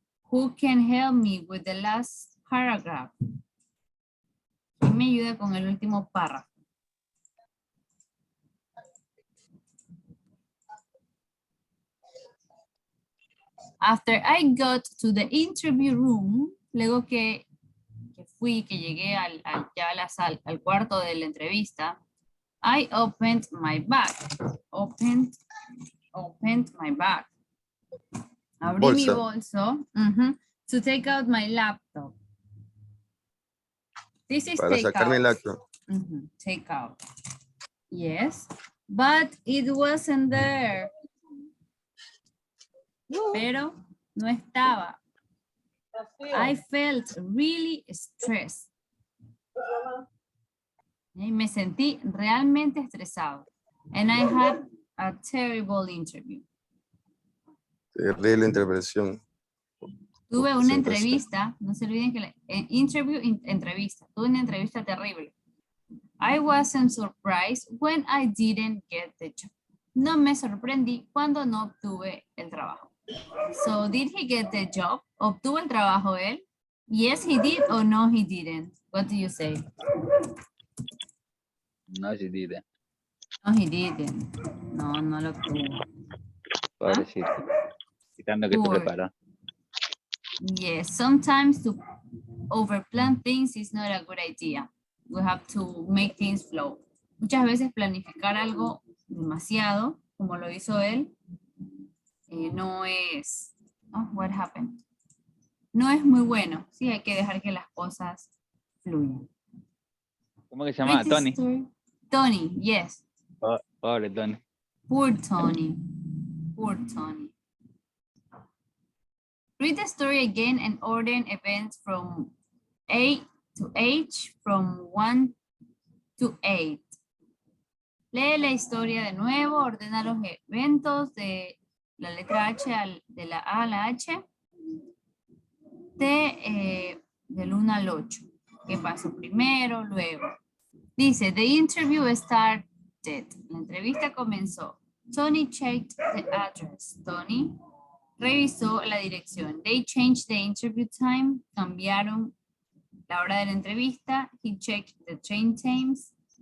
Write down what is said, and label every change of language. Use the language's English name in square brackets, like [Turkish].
[English] Who can help me with the last paragraph? [Spanish] ¿Quién me ayuda con el último párrafo? [English] After I got to the interview room, [Spanish] luego que llegué ya a la al cuarto de la entrevista, [English] I opened my bag. Opened my bag. [Spanish] Abrí mi bolso [English] to take out my laptop. This is [Spanish] Para [English] take [Spanish] sacar mi [English] out. laptop. Take out. Yes, but it wasn't there. [Spanish] Pero no estaba. [English] I felt really stressed. [Spanish] Y me sentí realmente estresado. [English] And I had a terrible interview. [Spanish] Terrible intervención. Tuve una entrevista, no se olviden que entrevista. Tuve una entrevista terrible. [English] I wasn't surprised when I didn't get the job. [Spanish] No me sorprendí cuando no obtuve el trabajo. [English] So, did he get the job? [Spanish] ¿Obtuvo el trabajo él? [English] Yes, he did, or no, he didn't. What do you say? No, she didn't. No, he didn't. [Spanish] No, no lo obtuvo. Pobrecito. Quitando que te [English] Poor. [Spanish] preparó. [English] Yes, sometimes to overplan things is not a good idea. We have to make things flow. [Spanish] Muchas veces planificar algo demasiado, como lo hizo él, no es... [English] Oh, what happened? [Spanish] No es muy bueno. Sí, hay que dejar que las cosas fluyan. ¿Cómo que se llama? Tony. [English] Tony, yes. [Spanish] Pobre Tony. [English] Poor Tony. Poor Tony. Read the story again and order events from A to H, from 1 to 8. [Spanish] Lee la historia de nuevo, ordena los eventos de la letra H, de la A a la H, del 1 al 8. ¿Qué pasó primero, luego? Dice, [English] the interview started. [Spanish] La entrevista comenzó. [English] Tony checked the address. [Spanish] Tony revisó la dirección. [English] They changed the interview time. [Spanish] Cambiaron la hora de la entrevista. [English] He checked the train times.